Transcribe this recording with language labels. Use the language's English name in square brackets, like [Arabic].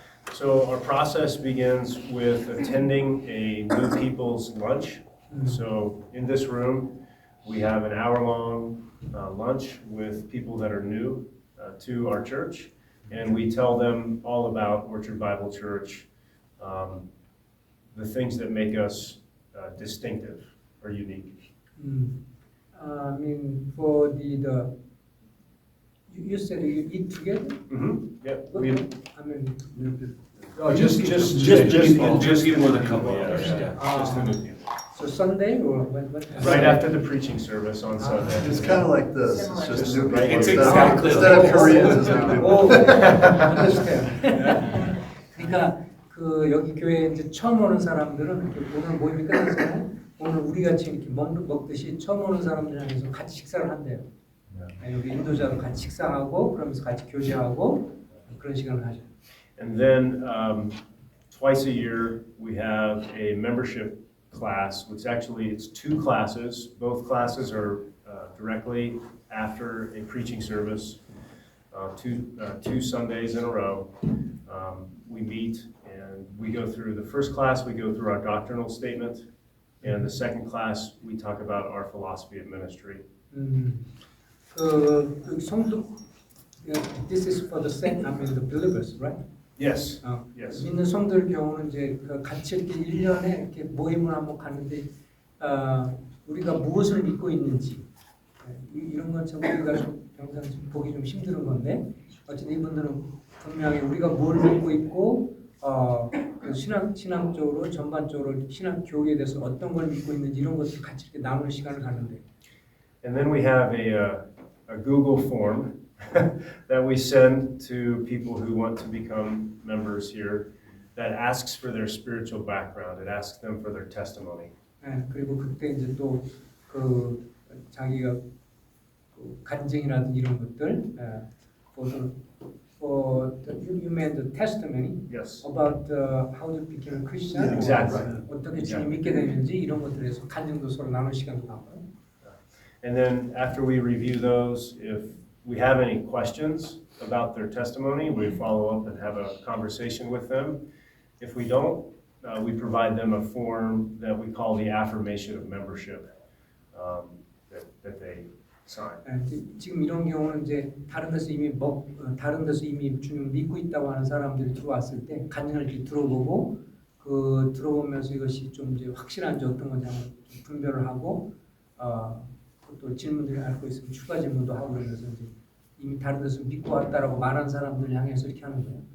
[English] So our process begins with attending a new people's lunch. So in this room, we have an hour-long lunch with people that are new to our church, and we tell them all about Orchard Bible Church, the things that make us distinctive or unique. I mean, for the you said you eat together? Yep. I mean, Just people in a couple hours. Just the new people. So Sunday or what? Right after the preaching service on Sunday. It's kind of like this, it's just new people. It's exactly Instead of Koreans, it's new people. Oh, understand. [Korean] 그러니까 그 여기 교회에 이제 처음 오는 사람들은 이렇게 오늘 모임이 끝났잖아요. 오늘 우리 같이 이렇게 먹듯이 처음 오는 사람들이랑 같이 식사를 한대요. 여기 인도자도 같이 식사하고 그러면서 같이 교제하고 그런 시간을 하죠. [English] And then twice a year we have a membership class, which actually it's 2 classes. Both classes are directly after a preaching service, 2 Sundays in a row. We meet and we go through the first class, we go through our doctrinal statement, and the second class we talk about our philosophy of ministry. [Korean] 그 성도, [English] this is for the saint, I mean the believers, right? Yes. Yes. [Korean] 믿는 성도들 경우는 이제 그 같이 이렇게 1년에 이렇게 모임을 한번 가는데 우리가 무엇을 믿고 있는지 이런 건 참 우리가 좀 평상 좀 보기 좀 힘든 건데 어쨌든 이분들은 분명히 우리가 뭘 믿고 있고 그 신앙적으로 전반적으로 신앙 교리에 대해서 어떤 걸 믿고 있는지 이런 것들 같이 이렇게 나누는 시간을 갖는데 [English] And then we have a Google form that we send to people who want to become members here that asks for their spiritual background. It asks them for their testimony. [Korean] 그리고 그때 이제 또 그 자기가 그 간증이라든지 이런 것들 [English] you made the testimony Yes. about how you became a Christian. Yeah, exactly. [Korean] 어떻게 주님 믿게 됐는지 이런 것들에서 간증도 서로 나눌 시간도 나와요. [English] And then after we review those, if we have any questions about their testimony, we follow up and have a conversation with them. If we don't, we provide them a form that we call the affirmation of membership that they sign. [Korean] 지금 이런 경우는 이제 다른 데서 이미 주님 믿고 있다고 하는 사람들이 들어왔을 때 간증을 이렇게 들어보고 그 들어보면서 이것이 좀 이제 확실한지 어떤 건지 한번 좀 분별을 하고 또 질문들이 앓고 있으면 추가 질문도 하고 그러면서 이제 이미 다른 데서 믿고 왔다라고 말한 사람들 향해서 이렇게 하는 거예요.